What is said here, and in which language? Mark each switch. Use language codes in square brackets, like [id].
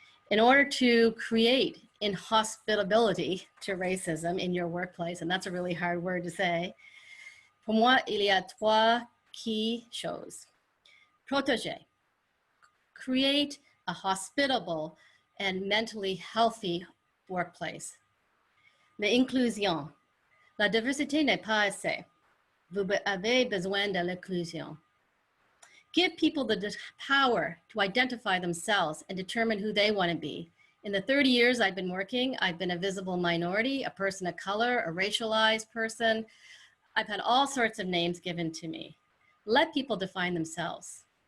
[en] In order to create inhospitability to racism in your workplace, and that's a really hard word to say, [fr] pour moi, il y a 3 key choses. Protéger. [en] Create a hospitable and mentally healthy workplace. [fr] L'inclusion. La diversité n'est pas assez. Vous avez besoin de l'inclusion. [en] Give people the power to identify themselves and determine who they want to be. In the 30 years I've been working, I've been a visible minority, a person of color, a racialized person. I've had all sorts of names given to me. Let people define themselves.